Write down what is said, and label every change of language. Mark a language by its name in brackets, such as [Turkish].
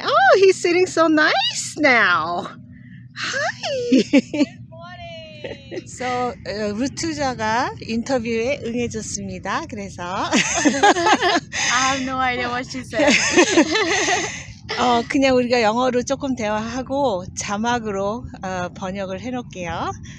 [English] Oh, he's sitting so nice now. Hi! Good morning. [Korean] So, 루투자가 인터뷰에 응해줬습니다. 그래서 [English] I have no idea what she said. [Korean] 그냥 우리가 영어로 조금 대화하고 자막으로 번역을 해놓을게요.